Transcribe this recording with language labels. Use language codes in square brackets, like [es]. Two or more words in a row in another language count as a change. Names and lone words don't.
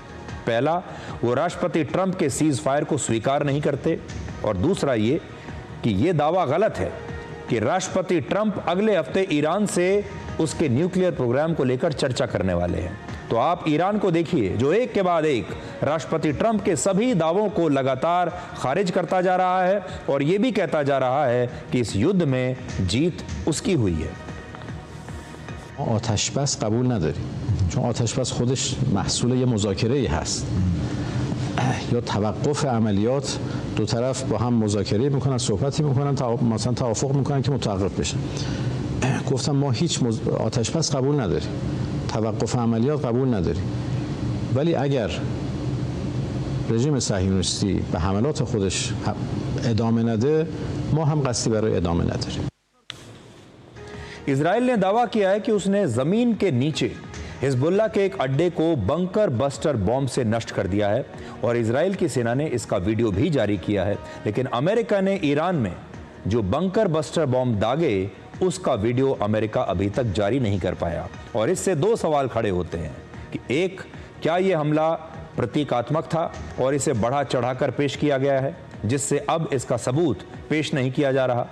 [hi] पहला, वो राष्ट्रपति ट्रंप के सीज फायर को स्वीकार नहीं करते, और दूसरा ये कि ये दावा गलत है कि राष्ट्रपति ट्रंप अगले हफ्ते ईरान से उसके न्यूक्लियर प्रोग्राम को लेकर चर्चा करने वाले हैं। तो आप ईरान को देखिए जो एक के बाद एक राष्ट्रपति ट्रंप के सभी दावों को लगातार खारिज करता जा रहा है, और ये भी कहता जा रहा है कि इस युद्ध में जीत उसकी हुई है। [fa] آتش بس قبول نداریم چون آتش بس خودش محصول یه مذاکره‌ای هست یا توقف عملیات دو طرف با هم مذاکره میکنن صحبتی میکنن مثلا توافق میکنن که متوقف بشن گفتم ما هیچ آتش بس قبول نداریم توقف عملیات قبول نداریم ولی اگر رژیم صهیونیستی به حملات خودش ادامه نده ما هم قصدی برای ادامه نداریم [hi] इजराइल ने दावा किया है कि उसने जमीन के नीचे हिजबुल्लाह के एक अड्डे को बंकर बस्टर बॉम्ब से नष्ट कर दिया है, और इजराइल की सेना ने इसका वीडियो भी जारी किया है। लेकिन अमेरिका ने ईरान में जो बंकर बस्टर बॉम्ब दागे उसका वीडियो अमेरिका अभी तक जारी नहीं कर पाया, और इससे 2 सवाल खड़े होते हैं कि एक, क्या यह हमला प्रतीकात्मक था और इसे बढ़ा चढ़ाकर पेश किया गया है जिससे अब इसका सबूत पेश नहीं किया जा रहा।